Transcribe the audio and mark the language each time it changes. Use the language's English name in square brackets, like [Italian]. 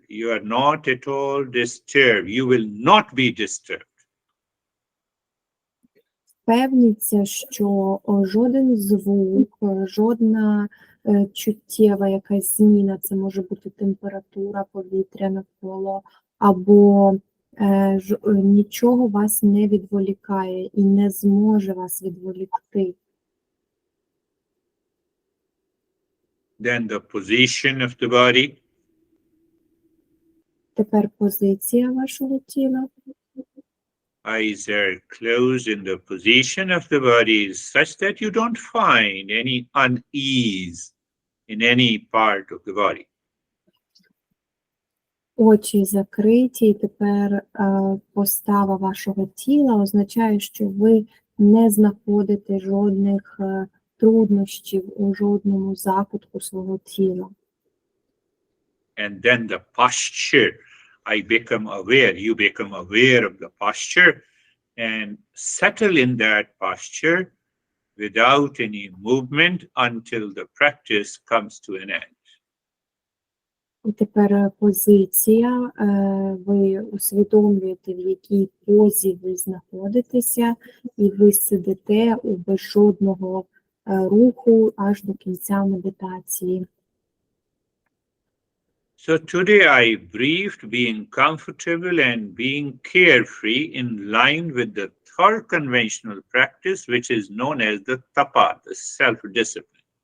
[English] You are not at all disturbed. You will not be disturbed. [Ukrainian] Впевніться, що жоден звук, жодна чуттєва якась зміна, це може бути температура повітря навколо, або нічого вас не відволікає і не зможе вас відволікти. [English] Then the position of the body. [Ukrainian] Тепер позиція вашого тіла. [English] Eyes are closed in the position of the body such that you don't find any unease in any part of the body. [Ukrainian] Очі закриті, і тепер постава вашого тіла означає, що ви не знаходите жодних труднощів у жодному закутку свого тіла. [English] And then the posture, I become aware, you become aware of the posture and settle in that posture without any movement until the practice comes to an end. [Ukrainian] І тепер позиція, ви усвідомлюєте, в якій позі ви знаходитеся, і ви сидите без жодного руху аж до кінця медитації. [English] So today I briefed being comfortable and being carefree in line with the third conventional practice, which is known as the tapa, the self-discipline.